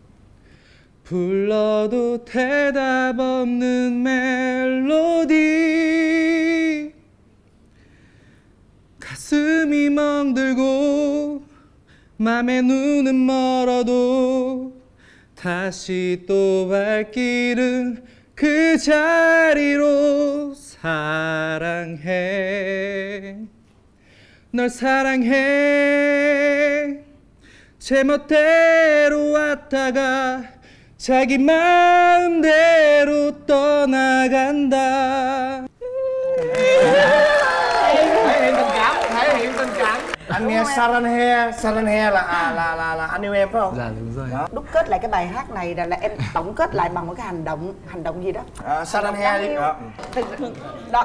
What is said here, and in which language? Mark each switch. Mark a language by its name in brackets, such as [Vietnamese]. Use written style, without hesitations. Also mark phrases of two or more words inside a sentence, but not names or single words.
[Korean] 불러도 대답 없는 멜로디 가슴이 멍들고 맘에 눈은 멀어도 다시 또 발길은 그 자리로 사랑해 널 사랑해 제멋대로 왔다가 자기 마음대로 떠나간다. [Vietnamese] Thể hiện tình cảm, thể hiện tình cảm. Anh nghe Saranhe là anh yêu em phải không? Dạ đúng rồi. Đó. Đúc kết lại cái bài hát này là em tổng kết lại bằng một cái hành động gì đó. Saranhe đi. Đó.